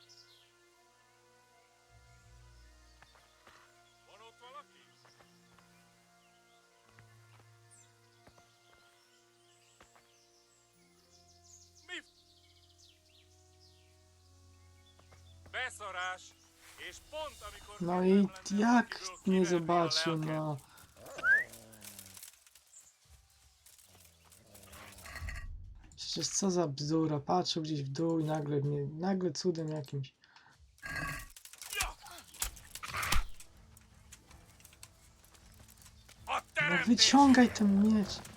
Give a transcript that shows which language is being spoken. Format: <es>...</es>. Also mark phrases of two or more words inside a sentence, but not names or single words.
<hu>Van ott valaki? Mi? Beszarás! És pont amikor</hu> <pl>No i jak nie zobaczył, no. Przecież co za bzdura, patrzył gdzieś w dół i nagle cudem jakimś. No wyciągaj ten miecz.</pl>